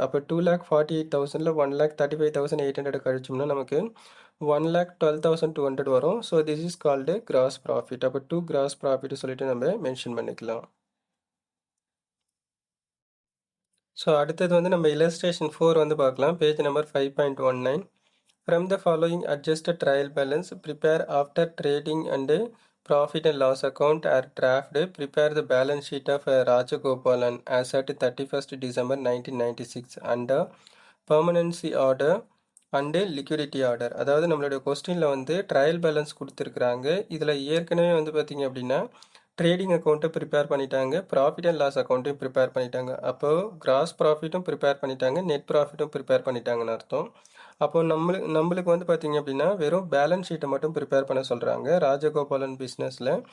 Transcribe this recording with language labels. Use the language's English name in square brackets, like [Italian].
[Tamil] அப்போ 2,48,000ல் 1,35,800 கழிச்சோம்னா நமக்கு 1,12,200 வரும். [English] So this is called gross profit. [Tamil] அப்போ 2 கிராஸ் ப்ராஃபிட் சொல்லிட்டு நம்ம மென்ஷன் பண்ணிக்கலாம். ஸோ அடுத்தது வந்து நம்ம illustration 4 வந்து பார்க்கலாம். Page number 5.19. [English] From the following adjusted trial balance, prepare after trading and profit and loss account are drafted. Prepare the balance sheet of Rajagopalan as at 31st December 1996 under permanency order and liquidity order. [Tamil] அதாவது நம்மளுடைய கொஸ்டினில் வந்து trial balance கொடுத்துருக்குறாங்க. இதில் ஏற்கனவே வந்து பார்த்திங்க அப்படின்னா ட்ரேடிங் அக்கௌண்ட்டை ப்ரிப்பேர் பண்ணிட்டாங்க, ப்ராஃபிட் அண்ட் லாஸ் அக்கௌண்ட்டையும் ப்ரிப்பேர் பண்ணிட்டாங்க. அப்போது கிராஸ் ப்ராஃபிட்டும் ப்ரிப்பேர் பண்ணிட்டாங்க, நெட் ப்ராஃபிட்டும் ப்ரிப்பேர் பண்ணிட்டாங்கன்னு அர்த்தம். அப்போ நம்மளுக்கு வந்து பார்த்திங்க அப்படின்னா வெறும் பேலன்ஸ் ஷீட்டை மட்டும் ப்ரிப்பேர் பண்ண சொல்கிறாங்க ராஜகோபாலன் பிஸ்னஸில்.